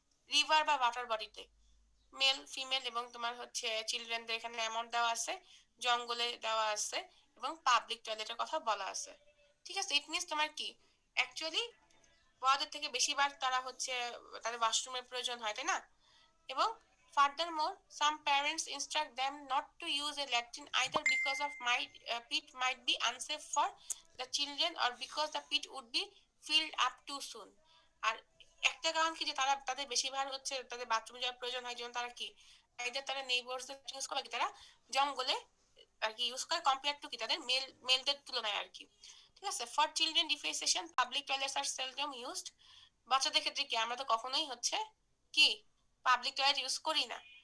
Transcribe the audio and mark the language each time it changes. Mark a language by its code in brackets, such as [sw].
[bn] River বা water বডিতে male female এবং তোমার হচ্ছে চিলড্রেনদের এখানে অ্যামাউন্ট দেওয়া আছে, জঙ্গলে দেওয়া আছে এবং পাবলিক টয়লেটের কথা বলা আছে, ঠিক আছে? ইট মিনস তোমার কি অ্যাকচুয়ালি বড়দের থেকে বেশিবার তারা হচ্ছে তাদের ওয়াশরুমের প্রয়োজন হয়, তাই না? এবং [en] furthermore some parents instruct them not to use a latrine either because of pit might be unsafe for the children or because the pit would be filled up too soon। [bn] আর একটা কারণ কি যে তারা তাদের বেশিরভাগ হচ্ছে তাদের বাথরুমে যাওয়ার প্রয়োজন হয়, যেমন তারা কি either তারা নেইবারস ইউজ করে, কি তারা জঙ্গলে আর কি ইউজ করে কম্পেয়ার টু কি তাদের মেলদের তুলনায় আর কি, ঠিক আছে? [en] For children defecation public toilets are seldom used. [bn] বাচ্চাদের ক্ষেত্রে কি আমরা তো কখনোই হচ্ছে কি পাবলিক টয়লেট ইউজ করি না।